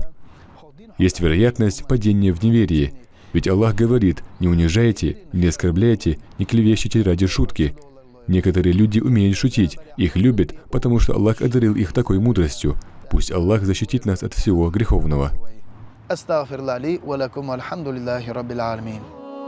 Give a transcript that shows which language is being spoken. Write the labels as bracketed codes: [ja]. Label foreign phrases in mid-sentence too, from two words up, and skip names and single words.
[ru] Есть вероятность падения в неверие. Ведь Аллах говорит: не унижайте, не оскорбляйте, не клевещите ради шутки. Некоторые люди умеют шутить, их любят, потому что Аллах одарил их такой мудростью. Пусть Аллах защитит нас от всего греховного. [ar] أستغفر الله لي ولكم والحمد لله رب العالمين.